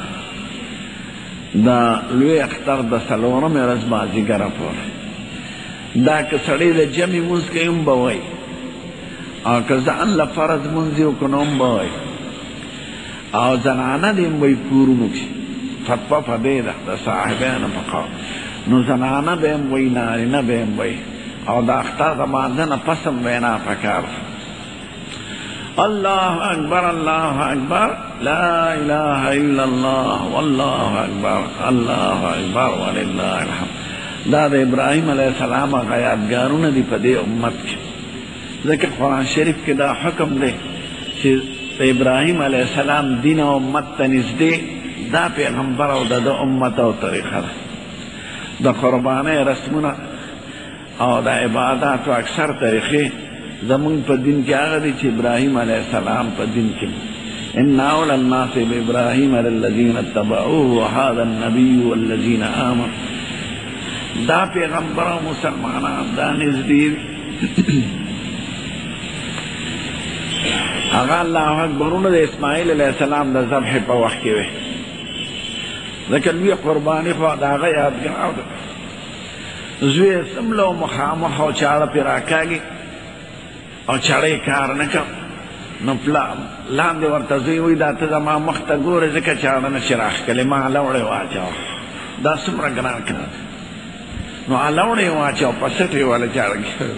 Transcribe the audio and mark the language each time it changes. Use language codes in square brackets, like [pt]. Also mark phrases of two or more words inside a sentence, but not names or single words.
[ps] د لوی اختر د څلورمې ورځ مازدیګره پورې دا که سړی د جمع مونځ کوي هم به وایي او که ځان له فرض مونځ یې وکړو نو هم به وایي او زنانه دې هم وایي کورونو کې فتوا په دې ده د صاحبانو په قول نو زنانه به هم وایي نارینه به هم وایي او د اختر د مانځه نه پس هم وینا پکار ده [ar] الله اکبر الله اکبر لا اله الا الله والله اکبر الله اکبر ولله الحمد [ps] دا د ابراهیم [ar] علیه السلام [ps] هغه یادګارونه دي په دې امت کې ځکه قرآن شریف کې دا حکم دی چې د ابراهیم [ar] علیه السلام [ps] دین او امت ته نږدې دا پیغمبر او د امت او طریقه ده د قربانۍ رسمونه او د عباداتو اکثر طریقې زمونږ په دین کې هغه دي چې ابراهیم [ar] علیه السلام [ps] په دین کې [ar] ان اولى الناس بابراهیم للذین اتبعوه وهذا النبي والذین آمنوا [ps] دا پیغمبر او مسلمانان دا نږدې هغه الله اکبرونه د اسماعیل [ar] علیه السلام [ps] د ذبح په وخت کې وي ځکه لوی قرباني خو د هغه یادګار ده زوی یې څمله و مخامخ او چاړه پرې راکاږي او چاړه یې کار نه کوم نو لاندې ورته زوی وایي دا ته زما مخ ته ګورې ځکه چاړه نه شي راښکلې ما لوړې واچوه دا څومره ګران کار دی نو لوړې واچوه په سټ یې والا چاړه کې